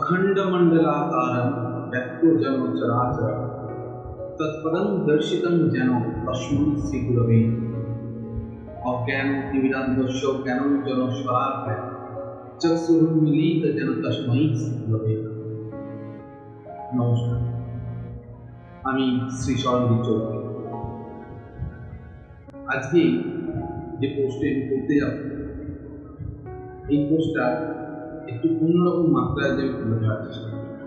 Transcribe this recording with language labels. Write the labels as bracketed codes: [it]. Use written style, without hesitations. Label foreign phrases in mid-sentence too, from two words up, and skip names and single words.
[sa] अखंडमंडलाकारं व्यक्तो जनो चराचर तत्पदं दर्शितं जनो तस्मै श्रीगुरवे अज्ञानतिमिरान्धस्य ज्ञानाञ्जनशलाकया चक्षुरुन्मीलितं तस्मै श्रीगुरवे। [bn] नमस्कार, আমি শ্রী শরণদীপ চৌধুরী। আজকে যে পোস্টে আমি করতে যাব, এই পোস্টটা একটু অন্যরকম মাত্রায় যে তুলে ধরার চেষ্টা করি।